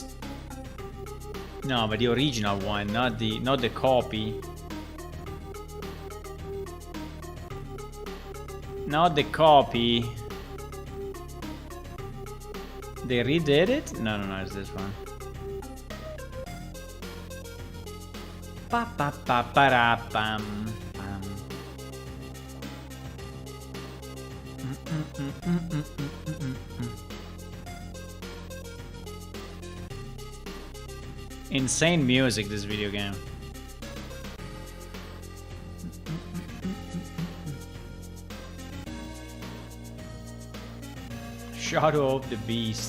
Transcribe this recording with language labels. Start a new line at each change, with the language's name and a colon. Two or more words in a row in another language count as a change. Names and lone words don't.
English: No, but the original one, not the copy. Not the copy. They redid it? No, it's this one. Pa pa pa pa ra pam pam. Insane music, this video game. Shadow of the Beast.